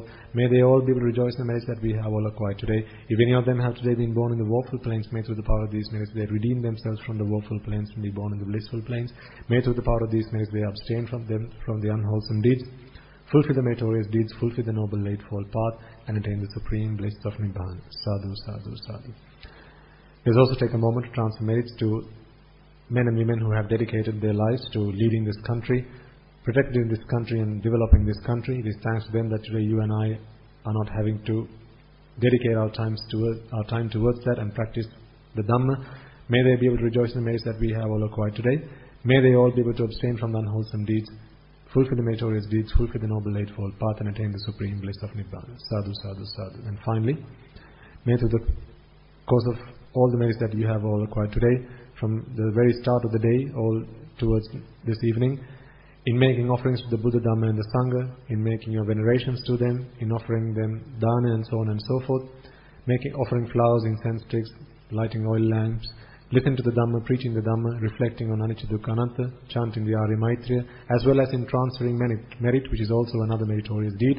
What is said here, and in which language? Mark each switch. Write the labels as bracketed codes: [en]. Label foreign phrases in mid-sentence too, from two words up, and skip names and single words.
[en] May they all be able to rejoice in the merits that we have all acquired today. If any of them have today been born in the woeful plains, may through the power of these merits they redeem themselves from the woeful plains and be born in the blissful plains. May through the power of these merits they abstain from the unwholesome deeds, fulfill the meritorious deeds, fulfill the noble eightfold path, and attain the supreme bliss of Nibbana. [pi] Sadhu, sadhu, sadhu. [en] Let's also take a moment to transfer merits to men and women who have dedicated their lives to leading this country, protecting this country and developing this country. It is thanks to them that today you and I are not having to dedicate our time towards that and practice the Dhamma. May they be able to rejoice in the merits that we have all acquired today. May they all be able to abstain from the unwholesome deeds, fulfill the meritorious deeds, fulfill the noble eightfold path, and attain the supreme bliss of Nibbana. [pi] Sadhu, sadhu, sadhu. [en] And finally, may through the course of all the merits that you have all acquired today, from the very start of the day all towards this evening, in making offerings to the Buddha, Dhamma and the Sangha, in making your venerations to them, in offering them dana and so on and so forth, offering flowers, incense sticks, lighting oil lamps, listen to the Dhamma, preaching the Dhamma, reflecting on [pi] Anicca Dukkha Anatta, [en] chanting the Arya Maitreya, as well as in transferring merit, which is also another meritorious deed.